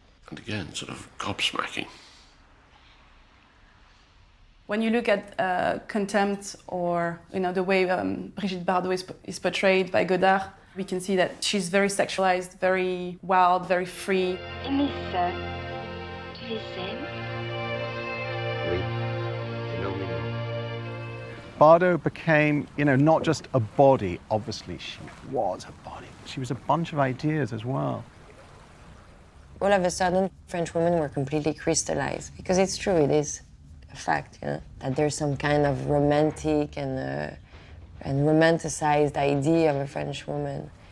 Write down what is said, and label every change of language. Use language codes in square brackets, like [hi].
[en] And again, sort of gobsmacking. When you look at Contempt or the way Brigitte Bardot is portrayed by Godard, we can see that she's very sexualized, very wild, very free. [fr] Et mes sœurs, tu les aimes? Oui. [en] Bardot became, not just a body. Obviously, she was a body. She was a bunch of ideas as well. All of a sudden, French women were completely crystallized. Because it's true, it is a fact, that there's some kind of romantic and romanticized idea of a French woman.